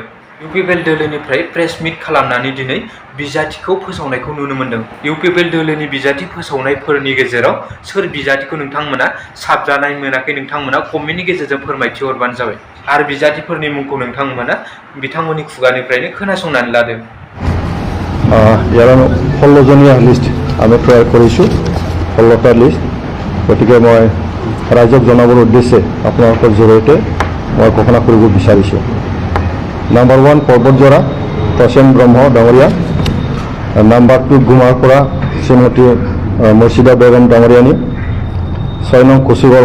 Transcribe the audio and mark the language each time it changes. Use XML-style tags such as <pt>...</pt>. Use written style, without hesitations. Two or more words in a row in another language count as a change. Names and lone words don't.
<brx>इउपिपिएल दोलोनिफ्राय</brx> <en>press meet</en> <brx>खालामनानै दिनै बिजाथिखौ फोसावनायखौ नुनो मोन्दों। इउपिपिएल दोलोनि बिजाथि फोसावनायफोरनि गेजेराव सोर बिजाथिखौ नोंथांमोना साबजानाय मोनाखै नोंथांमोना कमेन्टनि गेजेरजों फोरमायथि हरबानो जाबाय आरो बिजाथिफोरनि मुंखौ नोंथांमोना बिथांमोननि खुगानिफ्रायनो खोनासंनानै लादो।</brx> <as>ইয়াৰ 16 জনীয়া লিষ্ট আমি তৈয়াৰ কৰিছোঁ, 16টা লিষ্ট। গতিকে মই ৰাইজক জনাবৰ উদ্দেশ্যে আপোনালোকৰ জৰিয়তে মই ঘোষণা কৰিব বিচাৰিছোঁ। নাম্বাৰ 1 পৰ্বতজৰা প্ৰসেন ব্ৰহ্ম ডাঙৰীয়া, নাম্বাৰ 2 গুমাৰ পৰা শ্ৰীমতী মৰ্চিদা বেগম ডাঙৰীয়ানী, 6 নং কুচিগড়ৰ</as>